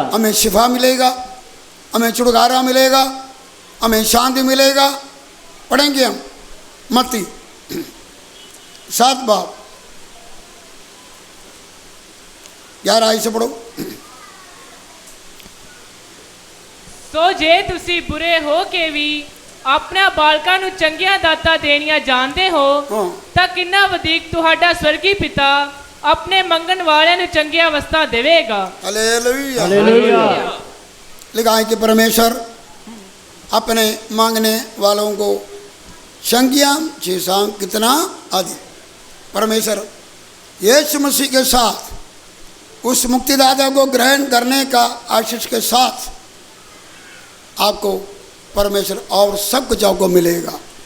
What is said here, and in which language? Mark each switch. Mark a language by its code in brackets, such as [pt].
[hi] हमें शिफा मिलेगा, हमें छुटकारा मिलेगा, हमें शांति मिलेगा। पढ़ेंगे हम मत्ती 7 बाब 11 आयत से पढ़ो। [pa] ਸੋ ਜੇ ਤੁਸੀਂ ਬੁਰੇ ਹੋ ਕੇ ਵੀ ਆਪਣਾ ਬਾਲਕਾਂ ਨੂੰ ਚੰਗੀਆਂ ਦਾਤਾਂ ਦੇਣੀਆਂ ਜਾਣਦੇ ਹੋ ਹਾਂ। ਤਾਂ ਕਿੰਨਾ ਵਧੇਕ ਤੁਹਾਡਾ ਸਵਰਗੀ ਪਿਤਾ ਆਪਣੇ ਮੰਗਣ ਵਾਲਿਆਂ ਨੂੰ ਚੰਗੀਆਂ ਵਸਤਾਂ ਦੇਵੇਗਾ। [hi] हालेलुया। हालेलुया। लिखा है कि परमेश्वर अपने मांगने वालों को संज्ञान चीज़ां कितना आदि। परमेश्वर यीशु मसीह के साथ उस मुक्तिदाता को ग्रहण करने का आशीष के साथ आपको परमेश्वर और सब कुछ आपको मिलेगा।